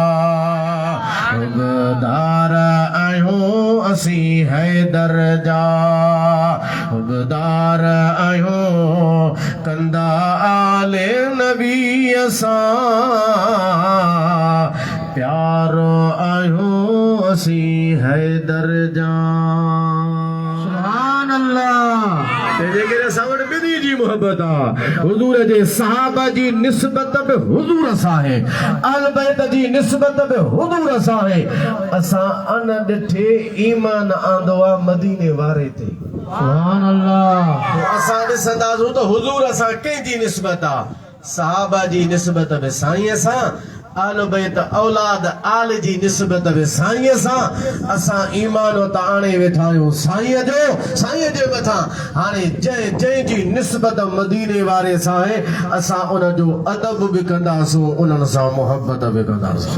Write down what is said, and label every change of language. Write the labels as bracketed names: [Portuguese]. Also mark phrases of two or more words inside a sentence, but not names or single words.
[Sindhi] उबदार आहियूं असीं हैदर जा उबदार आहियूं कंदा आले नबी सां प्यारो आहियूं असीं हैदर जा [Arabic] سبحان الله [Sindhi] तेरे के सावण बिदी जी मोहब्बत हुजूर जे सहाबा जी निस्बत बि हुजूर सां आहे अहल बैत जी निस्बत बि हुजूर सां आहे असां अन ॾिठे ईमान आंदो आहे मदीने वारे ते [Arabic] سبحان الله [Sindhi] असां ॾिसंदासूं त हुजूर सां कंहिंजी निस्बत आहे सहाबा जी निस्बत बि साईं सां अहल बैत औलाद आल जी निस्बत बि साईं सां असां ईमान त आणे वेठा आहियूं साईं जे मथां हाणे जंहिंजी निस्बत मदीने वारे सां आहे असां उन जो अदब बि कंदासूं उन्हनि सां मुहबत बि कंदासूं